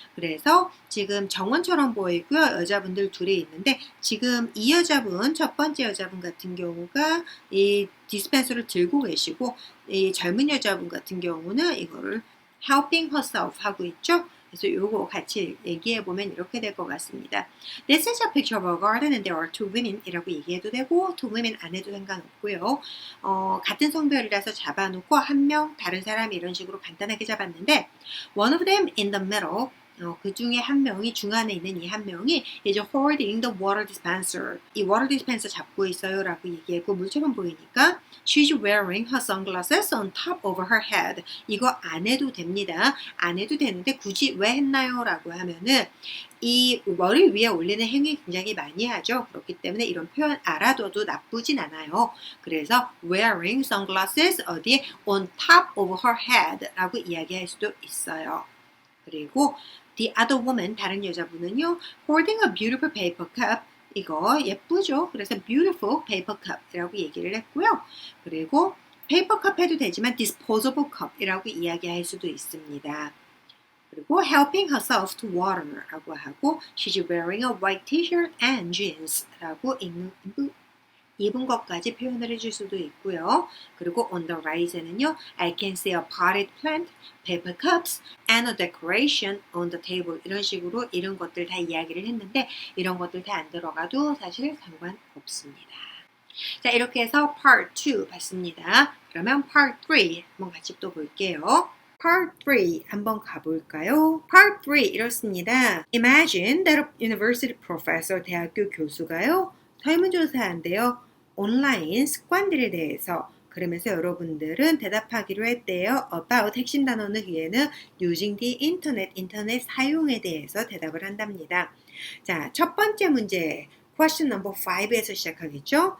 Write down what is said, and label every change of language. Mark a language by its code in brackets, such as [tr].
[ko] 그래서 지금 정원처럼 보이고요. 여자분들 둘이 있는데 지금 이 여자분 첫 번째 여자분 같은 경우가 이 디스펜서를 들고 계시고 이 젊은 여자분 같은 경우는 이거를 [en] helping herself [ko] 하고 있죠. 그래서 요거 같이 얘기해보면 이렇게 될 것 같습니다. [en] This is a picture of a garden and there are two women [ko] 이라고 얘기해도 되고 [en] two women [ko] 안 해도 상관없고요. 같은 성별이라서 잡아놓고 한 명 다른 사람 이런 식으로 간단하게 잡았는데 [en] one of them in the middle [ko] 그 중에 한 명이 중간에 있는 이 한 명이 이제 [en] holding the water dispenser [ko] 이 water dispenser 잡고 있어요 라고 얘기했고 물처럼 보이니까 [en] she's wearing her sunglasses on top of her head [ko] 이거 안 해도 됩니다. 안 해도 되는데 굳이 왜 했나요? 라고 하면은 이 머리 위에 올리는 행위 굉장히 많이 하죠. 그렇기 때문에 이런 표현 알아둬도 나쁘진 않아요. 그래서 [en] wearing sunglasses [ko] 어디에 [en] on top of her head [ko] 라고 이야기할 수도 있어요. [en] 그리고 the other woman, [ko] 다른 여자분은요, [en] holding a beautiful paper cup. [ko] 이거 예쁘죠? 그래서 [en] beautiful paper cup [ko] 이라고 얘기를 했고요. 그리고 paper cup 해도 되지만 [en] disposable cup [ko] 이라고 이야기할 수도 있습니다. [en] 그리고 helping herself to water라고 하고 she's wearing a white t-shirt and jeans [ko] 라고 입은 것까지 표현을 해줄 수도 있고요. [en] 그리고 on the right [ko] 에는요. [en] I can see a potted plant, paper cups, and a decoration on the table. [ko] 이런 식으로 이런 것들 다 이야기를 했는데 이런 것들 다 안 들어가도 사실 상관없습니다. 자, 이렇게 해서 part 2 봤습니다. 그러면 part 3 한번 같이 또 볼게요. Part 3 한번 가볼까요? Part 3 이렇습니다. [en] Imagine that a university professor, [ko] 대학교 교수가요. 설문조사한대요. 온라인 습관들에 대해서 그러면서 여러분들은 대답하기로 했대요. about 핵심 단어는 뒤에는 [en] using the internet, [ko] 인터넷 사용에 대해서 대답을 한답니다. 자, 첫 번째 문제 [en] question number 5 [ko] 에서 시작하겠죠.